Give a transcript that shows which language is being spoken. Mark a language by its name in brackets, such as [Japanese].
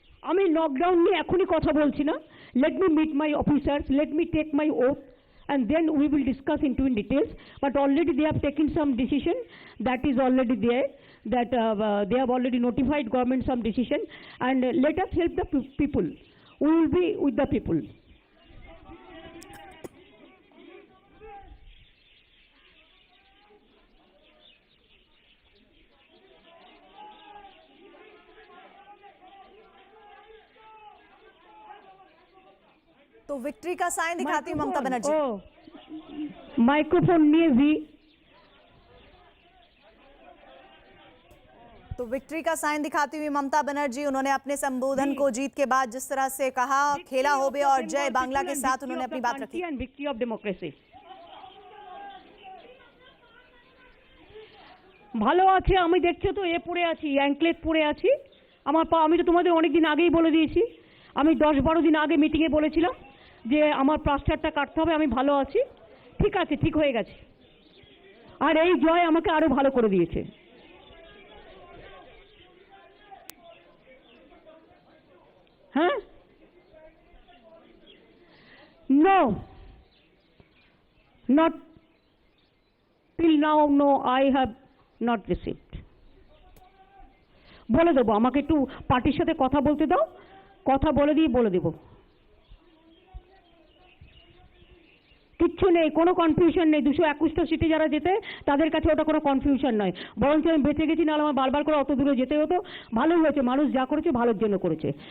[Bangla] আমি লকডাউন নিয়ে এখনই কথা বলছি না। [English] Let me meet my officers, let me take my oath, and then we will discuss into in details. But already they have taken some decision, that is already there, that they have already notified government some decision, and let us help the people. We will be with the people. [Hindi] तो victory का sign दिखाती हूँ Mamata Banerjee. Microphone में भी तो victory का sign दिखाती हुई ममता बनर्जी, उन्होंने अपने संबोधन को जीत के बाद जिस तरह से कहा, खेला होबे और जय बांग्ला के साथ उन्होंने अपनी बात रखी। [English] Victory of democracy. [Bangla] ভালো আছে, আমি দেখছো তো এ পড়ে আছি, অ্যাঙ্কলেট পড়ে আছি। আমার পা, আমি তো তোমাদের অনেক দিন আগেই বলে দিয়েছি, আমি 10-12 দিন আগে মিটিংয়ে বলেছিলাম যে আমার প্লাস্টারটা কাটতে হবে। আমি ভালো আছি, ঠিক আছে, ঠিক হয়ে গেছে। আর এই জয় আমাকে আরো ভালো করে দিয়েছে। হ্যাঁ, [English] No, not till now, no, I have not received. [Bangla] বলে দেবো, আমাকে একটু পার্টির সাথে কথা বলতে দাও, কথা বলে দিয়ে বলে দেবো। কিচ্ছু নেই, কোনো কনফিউশন নেই। 221টা সিটে যারা যেতে তাদের কাছে ওটা কোনো কনফিউশন নয়। বরঞ্চ আমি বেঁচে গেছি, নাহলে আমার বারবার করে অত দূরে যেতে হতো। ভালোই হয়েছে, মানুষ যা করেছে ভালোর জন্য করেছে।